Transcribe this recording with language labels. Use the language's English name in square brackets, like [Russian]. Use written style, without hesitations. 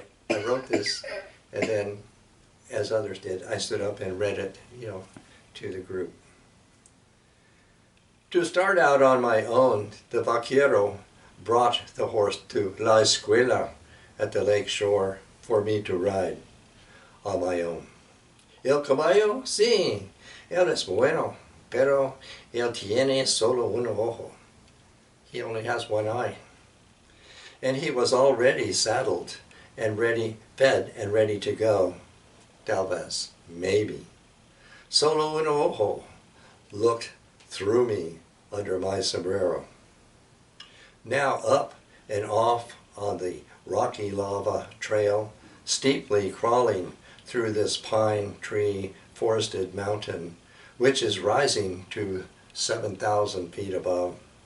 [English] I wrote this, and then, as others did, I stood up and read it, to the group. To start out on my own, the vaquero brought the horse to La Escuela at the lake shore for me to ride on my own. [Spanish] El caballo, sí, él es bueno, pero él tiene solo un ojo. [English] He only has one eye. And he was already saddled and ready, fed and ready to go. [Spanish] Tal vez, [English] maybe. [Spanish] Solo un ojo [English] looked through me under my sombrero. Now up and off on the rocky lava trail, steeply crawling through this pine tree forested mountain, which is rising to 7,000 feet above.